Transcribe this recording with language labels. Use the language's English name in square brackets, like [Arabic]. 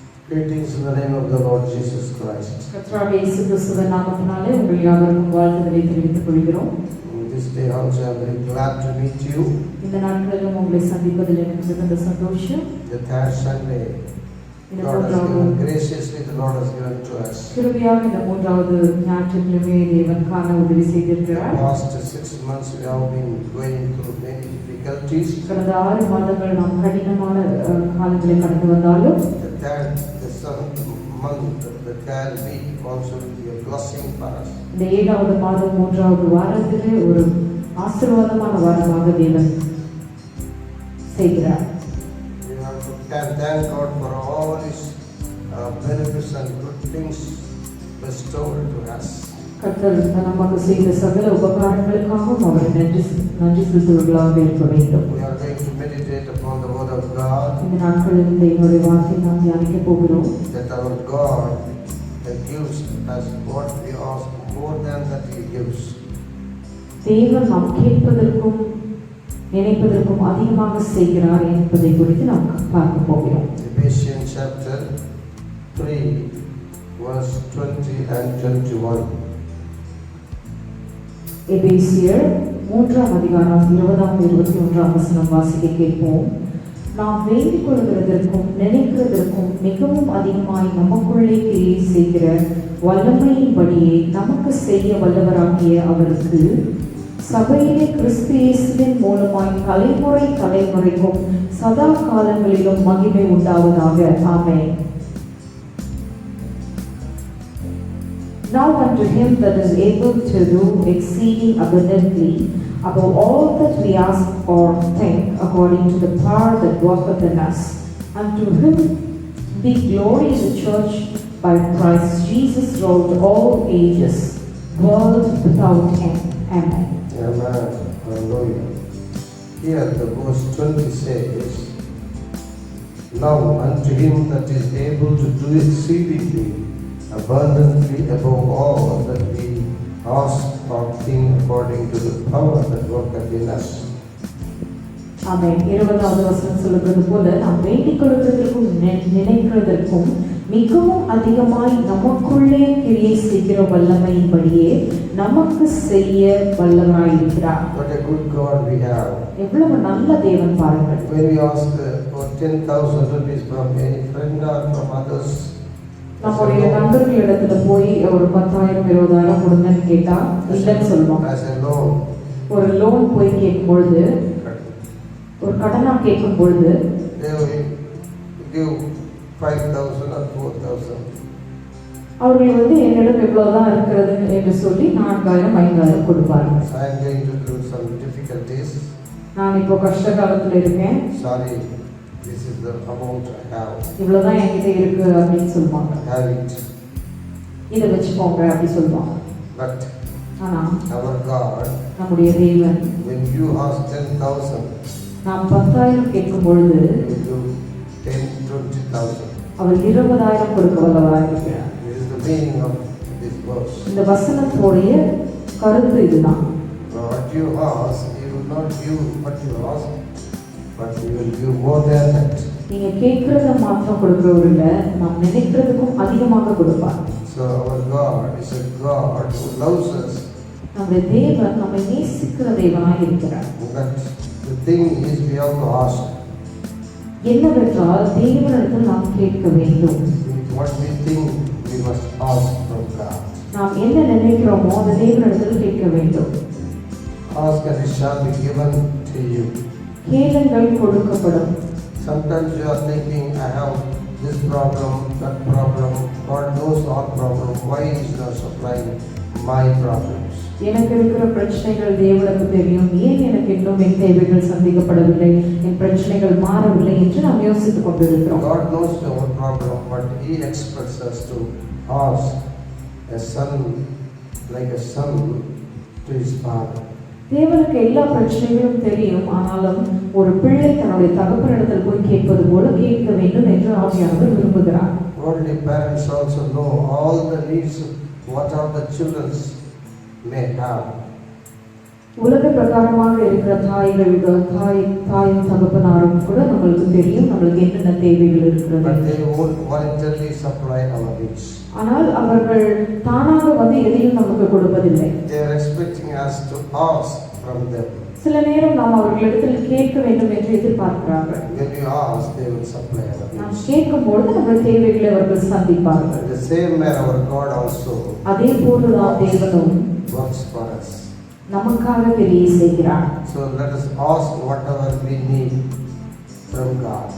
[English] Greetings in the name of the Lord Jesus Christ. [Tamil] கர்த்தராகிய இயேசு கிறிஸ்துவின் நாமத்தினாலே உங்கள் யாவருக்கும் வாழ்த்துதலை தெரிவித்துக் கொள்கிறோம். [English] This day also I am very glad to meet you. [Tamil] இந்த நாட்களிலும் உங்களை சந்திப்பதில் எனக்கு மிகுந்த சந்தோஷம். [English] The third Sunday, God has given graciously, the Lord has given to us. [Tamil] கிருபையாக இந்த மூன்றாவது ஞாயிற்றுக்கிழமையை தேவன் காண உதவி செய்திருக்கிறார். [English] The past 6 months we have been going through many difficulties. [Tamil] கடந்த 6 மாதங்கள் நாம் கடினமான காலங்களை கடந்து வந்தாலும் [English] The seventh month, the third week also will be a blessing for us. [Tamil] இந்த 7வது மாதம் 3வது வாரத்திலே ஒரு ஆசீர்வாதமான வாரமாக தேவன் செய்கிறார். [English] We have to thank God for all His benefits and good things bestowed to us. [Tamil] கர்த்தர் நமக்கு செய்த சகல உபகாரங்களுக்காகவும் அவரை நன்றி செலுத்துவர்களாக இருக்க வேண்டும். [English] We are going to meditate upon the word of God. [Tamil] இந்த நாட்களில் தேவனுடைய வார்த்தையை நாம் தியானிக்க போகிறோம். [English] That our God gives us what we ask more than that He gives. [Tamil] தேவன் நாம் கேட்பதற்கும் நினைப்பதற்கும் அதிகமாக செய்கிறார் என்பதை குறித்து நாம் பார்க்க போகிறோம். [English] Ephesians chapter 3 verse 20 and 21. [Tamil] எபேசியர் 3ஆம் அதிகாரம் 20-21 வசனம் வாசிக்க கேட்போம். நாம் வேண்டிக் கொள்கிறதற்கும் நினைக்கிறதற்கும் மிகவும் அதிகமாய் நமக்குள்ளே கிரியை செய்கிற வல்லமையின்படியே நமக்கு செய்ய வல்லவராகிய அவருக்கு சபையிலே கிறிஸ்து இயேசுவின் மூலமாய் தலைமுறைக்கும் சதா காலங்களிலும் மகிமை உண்டாவதாக. ஆமென். [English] Now unto him that is able to do exceeding abundantly above all that we ask or think, according to the power that worketh in us, unto him be glory in the church by Christ Jesus throughout all ages, world without end. Amen. Amen. Hallelujah. Here the verse 20 says, now unto him that is able to do exceedingly abundantly above all that we ask or think, according to the power that worketh in us. [Tamil] ஆமென். 20வது வசனம் சொல்லுகிறது போல நாம் வேண்டிக் கொள்வதற்கும் நினைக்கிறதற்கும் மிகவும் அதிகமாய் நமக்குள்ளே கிரியை செய்கிற வல்லமையின்படியே நமக்கு செய்ய வல்லவராயிருக்கிறார். [English] What a good God we have. [Tamil] எவ்வளவு நல்ல தேவன் பாருங்கள். [English] When we ask for 10,000 rupees from any friend or from others, [Tamil] நம்முடைய நண்பர்களிடத்துல போய் ஒரு 10,000 20,000 கொடுங்கன்னு கேட்டா இல்லைன்னு சொல்லுவோம். [English] as a loan, [Tamil] ஒரு லோன் போய் கேட்கும் பொழுது, ஒரு கடனா கேட்கும் பொழுது [English] they will give 5,000 or 4,000. [Tamil] அவர்கள் என்னிடம் எவ்வளவுதான் இருக்கிறது என்று சொல்லி 4,000 5,000 கொடுப்பார்கள். [English] I am going to do some difficulties. [Tamil] நான் இப்போ கஷ்ட காலத்துல இருக்கேன். [English] Sorry, this is the amount I have. [Tamil] இவ்வளவுதான் என்கிட்ட இருக்கு அப்படின்னு சொல்லுவாங்க. [English] Have it. [Tamil] இதை வச்சுக்கோங்க அப்படி சொல்லுவாங்க. [English] But [Tamil] ஆனா [English] our God, [Tamil] நம்முடைய தேவன் [English] when you ask 10,000, [Tamil] நாம் 10,000 கேட்கும் பொழுது [English] He will give 10,000-20,000. [Tamil] அவர் 20,000 கொடுக்க வல்லவராயிருக்கிறார். [English] This is the meaning of this verse. [Tamil] இந்த வசனத்துடைய கருத்து இதுதான். [English] What you ask, He will not give what you ask, but He will give more than that. [Tamil] நீங்க கேட்கறத மாத்திரம் கொடுக்கிறவர் இல்ல, நாம் நினைக்கிறதுக்கும் அதிகமாக கொடுப்பார். [English] So our God is a God who loves us. [Tamil] நம்முடைய தேவன் நம்மை நேசிக்கிற தேவனாய் இருக்கிறார். [English] But the thing is, we have to ask. [Tamil] என்னவென்றால் தேவனிடத்தில் நாம் கேட்க வேண்டும். [English] What we think, we must ask from God. [Tamil] நாம் என்ன நினைக்கிறோமோ அதை தேவனிடத்தில் கேட்க வேண்டும். [English] Ask and it shall be given to you. [Tamil] கேளுங்கள் கொடுக்கப்படும். [English] Sometimes you are thinking, I have this problem, that problem. God knows our problem. Why He is not supplying my problems? [Tamil] எனக்கு இருக்கிற பிரச்சனைகள் தேவனுக்கு தெரியும், ஏன் எனக்கு இன்னும் என் தேவைகள் சந்திக்கப்படவில்லை, என் பிரச்சனைகள் மாறவில்லை என்று நாம் யோசித்துக் கொண்டிருக்கிறோம். [English] God knows our problem, but He expects us to ask a son, like a son to his father. [Tamil] தேவனுக்கு எல்லா பிரச்சனைகளும் தெரியும். ஆனாலும் ஒரு பிள்ளை தன்னுடைய தகப்பனிடத்தில் போய் கேட்பது போல கேட்க வேண்டும் என்று ஆவியானவர் விரும்புகிறார். [English] Worldly parents also know all the needs what all the children may have. [Tamil] உலக பிரகாரமாக இருக்கிற தாயும் தகப்பனாரும் கூட நம்மளுக்கு தெரியும் நம்மளுக்கு என்னென்ன தேவைகள் இருக்கிறது. [English] But they won't voluntarily supply our needs. [Tamil] ஆனால் அவர்கள் தானாக வந்து எதையும் நமக்கு கொடுப்பதில்லை. [English] They are expecting us to ask from them. [Tamil] சில நேரம் நாம் அவர்களிடத்தில் கேட்க வேண்டும் என்று எதிர்பார்க்கிறார்கள். [English] When you ask, they will supply our [Tamil] நாம் [English] needs. [Tamil] கேட்கும்போது நம்முடைய தேவைகளை அவர்கள் சந்திப்பார்கள். [English] The same way our God also [Tamil] அதே போதுதான் தேவனும் [English] works for us. [Tamil] நமக்காக கிரியை செய்கிறார். [English] So let us ask whatever we need from God.